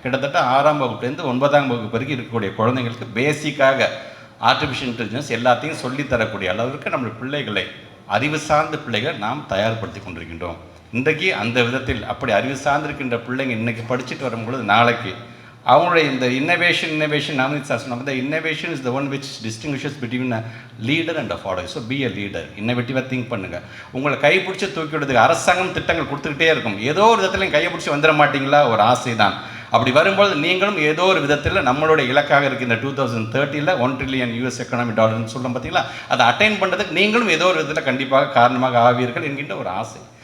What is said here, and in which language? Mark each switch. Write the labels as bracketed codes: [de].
[ta] கிட்டத்தட்ட 6ஆம் வகுப்புலேருந்து 9ஆம் வகுப்பு வரைக்கும் இருக்கக்கூடிய குழந்தைங்களுக்கு பேசிக்காக ஆர்டிஃபிஷியல் இன்டெலிஜென்ஸ் எல்லாத்தையும் சொல்லித்தரக்கூடிய அளவிற்கு நம்முடைய பிள்ளைகளை அறிவு சார்ந்த பிள்ளைகளை நாம் தயார்படுத்தி கொண்டிருக்கின்றோம். இன்றைக்கு அந்த விதத்தில் அப்படி அறிவு சார்ந்திருக்கின்ற பிள்ளைங்க இன்றைக்கி படிச்சுட்டு வரும்பொழுது நாளைக்கு அவங்களுடைய இந்த இன்னோவேஷன் நாமினி சார் சொன்ன [en] the innovation is the one which distinguishes between a leader and a follower. So be a leader, இன்னோவேட்டிவாக think பண்ணுங்கள். [ta] உங்களை கைப்பிடிச்சி தூக்கி விடுறதுக்கு அரசாங்கம் திட்டங்கள் கொடுத்துக்கிட்டே இருக்கும். ஏதோ ஒரு விதத்தில் கையை பிடிச்சி வந்துட மாட்டிங்களா, ஒரு ஆசை தான். அப்படி வரும்போது நீங்களும் ஏதோ ஒரு விதத்தில் நம்மளுடைய இலக்காக இருக்கின்ற 2030 $1 trillion எக்கனாமி டாலர்னு சொல்கிறோம் பார்த்தீங்களா, அதை அட்டைன் பண்ணுறதுக்கு நீங்களும் ஏதோ ஒரு விதத்தில் கண்டிப்பாக காரணமாக ஆவீர்கள் என்கின்ற ஒரு ஆசை.